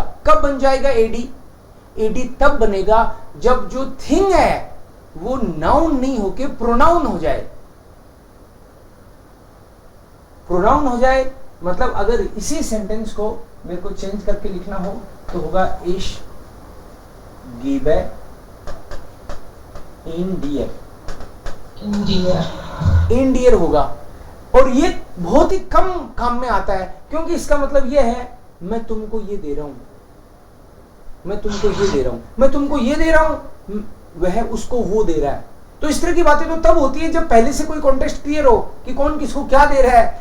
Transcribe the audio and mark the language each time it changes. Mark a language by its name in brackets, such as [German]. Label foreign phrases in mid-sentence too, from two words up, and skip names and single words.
[Hindi] कब बन जाएगा AD? AD तब बनेगा जब जो थिंग है वो नाउन नहीं होके प्रोनाउन हो जाए. प्रोनाउन हो जाए मतलब अगर इसी सेंटेंस को मेरे को चेंज करके लिखना हो तो होगा [German] ich gebe ihn dir. [Hindi] इंडियर होगा. और ये बहुत ही कम काम में आता है, क्योंकि इसका मतलब ये है मैं तुमको ये दे रहा हूं, मैं तुमको ये दे रहा हूं, मैं तुमको ये दे रहा हूं, वह उसको वो दे रहा है. तो इस तरह की बातें तो तब होती है जब पहले से कोई कॉन्टेक्स्ट क्लियर हो कि कौन किसको क्या दे रहा है.